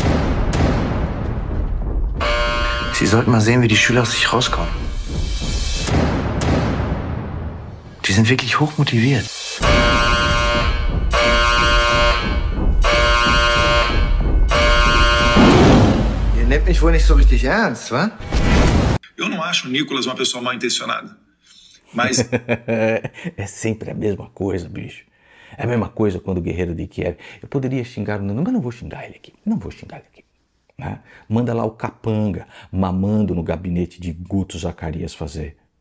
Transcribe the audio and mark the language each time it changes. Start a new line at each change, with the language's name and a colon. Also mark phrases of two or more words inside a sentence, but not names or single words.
German: Sie sollten mal sehen, wie die Schüler aus sich rauskommen. Die sind wirklich hochmotiviert. Ihr nehmt mich wohl nicht so richtig ernst, wa?
Portuguese: Eu não acho o Nicolas uma pessoa mal intencionada. Mas É sempre a mesma coisa, bicho. É a mesma coisa quando o guerreiro de Kiev. Eu poderia xingar o Nando, mas não vou xingar ele aqui. Não vou xingar ele aqui. Né? Manda lá o capanga mamando no gabinete de Guto Zacarias fazer.